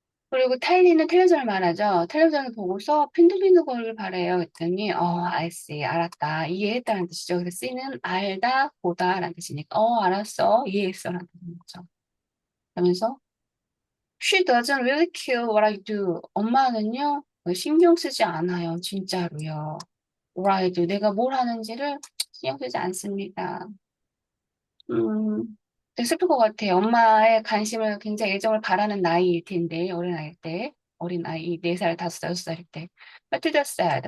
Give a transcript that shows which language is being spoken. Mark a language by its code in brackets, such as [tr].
[ko] 그리고 텔리는 텔레비전을 말하죠. 텔레비전을 보고서 빈둥빈둥 거리를 바래요. 그랬더니 [en] I see, [ko] 알았다, 이해했다는 뜻이죠. 그래서 C는 알다, 보다라는 뜻이니까 알았어, 이해했어라는 뜻이죠. [en] 그러면서 She doesn't really care what I do. [ko] 엄마는요 신경 쓰지 않아요. 진짜로요. right. 내가 뭘 하는지를 신경 쓰지 않습니다. 되게 슬플 것 같아요. 엄마의 관심을 굉장히 애정을 바라는 나이일 텐데, 어린아이일 때. 어린아이, 4살, 5살, 6살일 때. 마틸다 sad.